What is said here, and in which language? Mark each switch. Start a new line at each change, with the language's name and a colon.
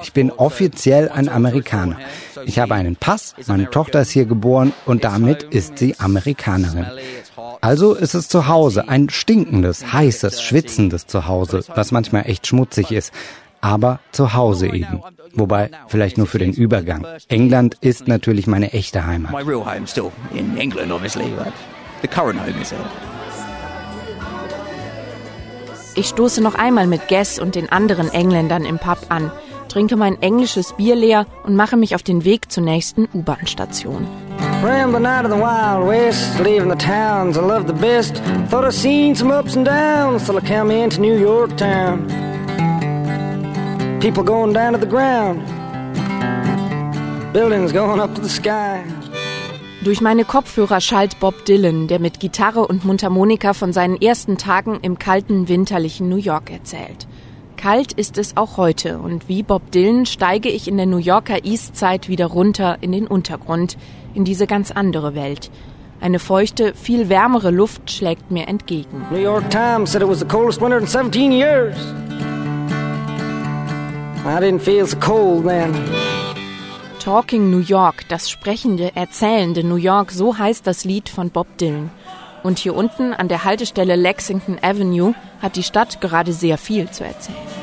German: Ich bin offiziell ein Amerikaner. Ich habe einen Pass, meine Tochter ist hier geboren und damit ist sie Amerikanerin. Also ist es zu Hause, ein stinkendes, heißes, schwitzendes Zuhause, was manchmal echt schmutzig ist. Aber zu Hause eben. Wobei, vielleicht nur für den Übergang. England ist natürlich meine echte Heimat.
English: My real home still in England, obviously, but the current home is it.
German: Ich stoße noch einmal mit Guess und den anderen Engländern im Pub an, trinke mein englisches Bier leer und mache mich auf den Weg zur nächsten U-Bahn-Station.
English: Rambling out of the Wild West, leaving the towns I love the best. Thought I seen some ups and downs till I came into New York town. People going down to the ground. Buildings going up to the sky.
German: Durch meine Kopfhörer schallt Bob Dylan, der mit Gitarre und Mundharmonika von seinen ersten Tagen im kalten, winterlichen New York erzählt. Kalt ist es auch heute und wie Bob Dylan steige ich in der New Yorker East Side wieder runter in den Untergrund, in diese ganz andere Welt. Eine feuchte, viel wärmere Luft schlägt mir entgegen.
English: New York Times said it was the coldest winter in 17 years. I didn't feel so cold then.
German: Talking New York, das sprechende, erzählende New York, so heißt das Lied von Bob Dylan. Und hier unten an der Haltestelle Lexington Avenue hat die Stadt gerade sehr viel zu erzählen.